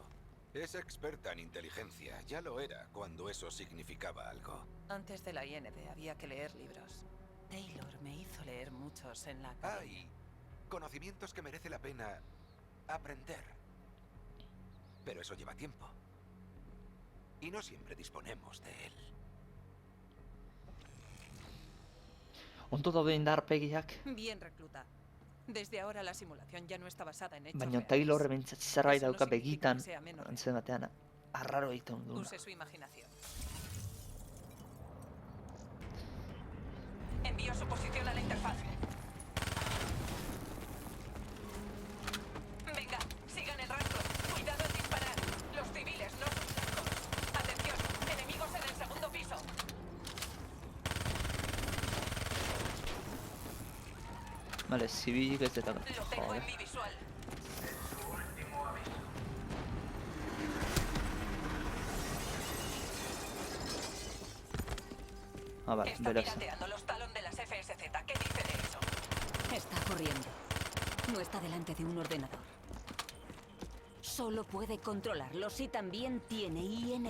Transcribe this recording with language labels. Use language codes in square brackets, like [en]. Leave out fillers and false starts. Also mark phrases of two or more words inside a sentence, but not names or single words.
[es] Es experta en inteligencia. Ya lo era cuando eso significaba algo. Antes de la IND había que leer libros. Taylor me hizo leer muchos en la academia. Hay conocimientos que merece la pena aprender. Pero eso lleva tiempo. Y no siempre disponemos de él. [eu] Ondo daude indarpegiak, [es] Bien, recluta. Desde ahora la simulación ya no está basada en hechos [eu] baina [es] reales. [eu] Taylor behintzat zerbait [es] Eso no [eu] dauka [es] significa [eu] begitan, [es] que sea menos [eu] antzen batean, arraro egiten duena. [es] Use su imaginación. Envío su posición a la interfaz. Venga, sigan el rastro. Cuidado al disparar. Los civiles, no sus cascos. Atención, enemigos en el segundo piso. Vale, [eu] zibilik ez eta... [es] Lo tengo Joder. en mi visual. Ah, vale, Está [eu] beraz. [es] pirateando los talón de las FSZ. ¿Qué dice de eso? Está corriendo. No está delante de un ordenador. Solo puede controlarlos y también tiene IND.